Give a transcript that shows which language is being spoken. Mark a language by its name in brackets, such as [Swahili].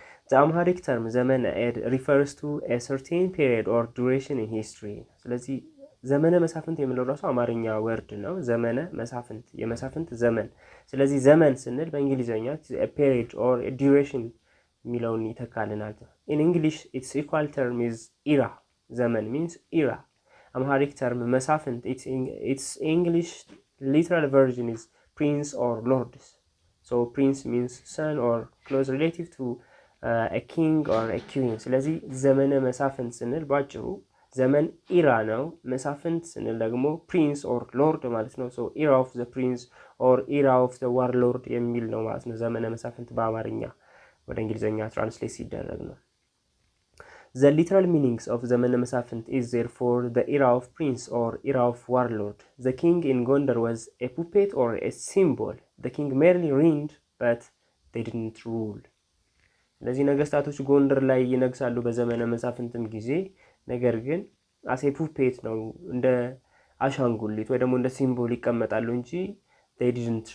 [Amharic] The Amharic term ዘመነ refers to a certain period or duration in history። ስለዚህ ዘመነ መሳፍንት የምንለው ራሱ አማርኛ ወርድ ነው። ዘመነ መሳፍንት የመሳፍንት ዘመን። ስለዚህ ዘመን ስንል በእንግሊዘኛ a period or a duration የሚለውን ይተካልናል። In English its equal term is era። ዘመን means era. [English] Amharic term Masafint, its English literal version is prince or lords. So prince means son or close relative to a king or a queen. [Amharic] ስለዚህ ዘመነ መሳፍንት ስንል ባጭሩ ዘመን ኢራ ነው። መሳፍንት ስንል ደግሞ prince or lord ማለት ነው። So era of the prince or era of the warlord የሚል ነው ማለት ነው። ዘመነ መሳፍንት በአማርኛ ወደ እንግሊዘኛ ትራንስሌት ሲደረግ ነው። The literal meanings of Zamana Masafint is therefore the era of prince or era of warlord. [English] The king in Gondar was a puppet or a symbol. The king merely reigned, but they didn't rule. [Amharic] ለዚህ ነገስታቶች ጎንደር ላይ ይነግሳሉ በዘመነ መሳፍንትም ጊዜ፣ ነገር ግን አሴ ፑፔት ነው እንደ አሻንጉሊት ወይ ደግሞ እንደ ሲምቦል ይቀመጣሉ እንጂ they did